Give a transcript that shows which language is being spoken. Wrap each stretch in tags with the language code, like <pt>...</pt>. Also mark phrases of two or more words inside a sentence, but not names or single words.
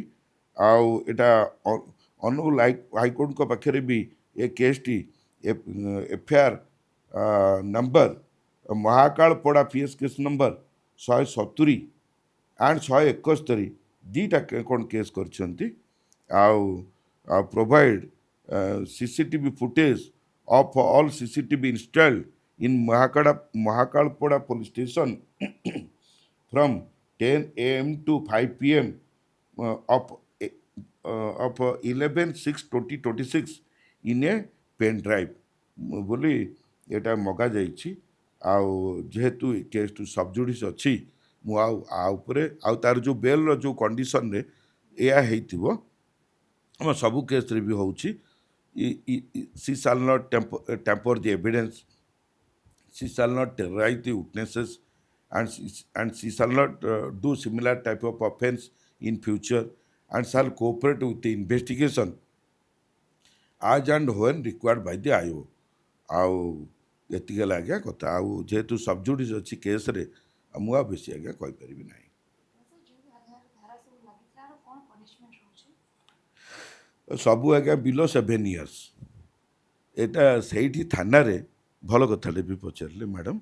<or>ଆଉ ଏଇଟା ଅନୁଗୁଳ ହାଇକୋର୍ଟଙ୍କ ପାଖରେ ବି ଏ କେସ୍ଟି ଏଫଆଇଆର୍ ନମ୍ବର ମହାକାଳପଡ଼ା ପିଏସ୍ କେସ୍ ନମ୍ବର 170 ଆଣ୍ଡ 171 ଦୁଇଟା କ'ଣ କେସ୍ କରିଛନ୍ତି।</or> <en>ଆଉ provide CCTV footage of all CCTV installed in Mahakal-Poda police station from 10 a.m. to 5 p.m. Of 11/6/2026 in a pen drive</en> <or>ବୋଲି ଏଇଟା ମଗା ଯାଇଛି। ଆଉ ଯେହେତୁ</or> <en>case to subjudice</en> <or>ଅଛି, ମୁଁ ଆଉ ଉପରେ ଆଉ ତାର ଯେଉଁ ବେଲ୍ର ଯେଉଁ କଣ୍ଡିସନରେ ଏଇଆ ହେଇଥିବ, ଆମ ସବୁ କେସ୍ରେ ବି ହେଉଛି,</or> <en>she shall not tamper the evidence, she shall not terrorize the witnesses, and she shall not do similar type of offense in future, and shall cooperate with the investigation as and when required by the IO।</en> <or>ଆଉ ଏତିକି ହେଲା ଆଜ୍ଞା କଥା। ଆଉ ଯେହେତୁ ସବଜୁଡ଼ିସ୍ ଅଛି କେସ୍ରେ, ମୁଁ ଆଉ ବେଶୀ ଆଜ୍ଞା କହିପାରିବି ନାହିଁ। ସବୁ ଆଜ୍ଞା</or> <en>below 7 years.</en> <or>ଏଇଟା ସେଇଠି ଥାନାରେ ଭଲ କଥାଟେ ବି ପଚାରିଲେ ମ୍ୟାଡ଼ାମ୍।</or>